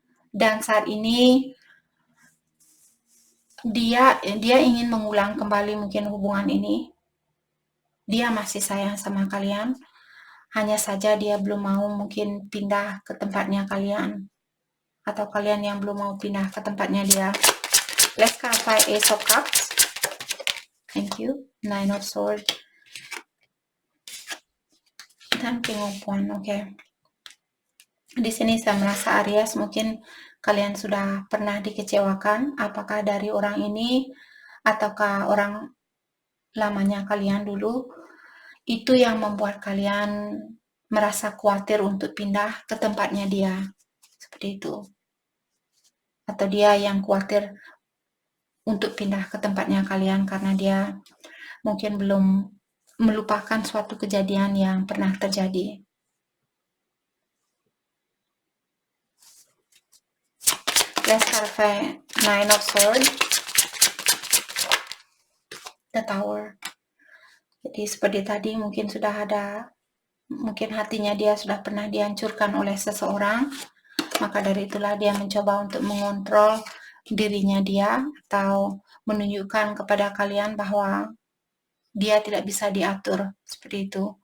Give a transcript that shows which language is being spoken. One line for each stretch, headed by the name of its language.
Indonesian: Dan saat ini dia ingin mengulang kembali mungkin hubungan ini. Dia masih sayang sama kalian. Hanya saja dia belum mau mungkin pindah ke tempatnya kalian. Atau kalian yang belum mau pindah ke tempatnya dia.
English: Let's clarify Ace of Cups. Thank you. Nine of Swords.
Indonesian: Dan King of Wands. Oke. Di sini saya merasa Aries mungkin kalian sudah pernah dikecewakan, apakah dari orang ini ataukah orang lamanya kalian dulu. Itu yang membuat kalian merasa khawatir untuk pindah ke tempatnya dia. Seperti itu. Atau dia yang khawatir untuk pindah ke tempatnya kalian karena dia mungkin belum melupakan suatu kejadian yang pernah terjadi.
English: Let's clarify Nine of Swords. The Tower.
Indonesian: Jadi seperti tadi mungkin sudah ada, mungkin hatinya dia sudah pernah dihancurkan oleh seseorang. Maka dari itulah dia mencoba untuk mengontrol dirinya dia atau menunjukkan kepada kalian bahwa dia tidak bisa diatur. Seperti itu.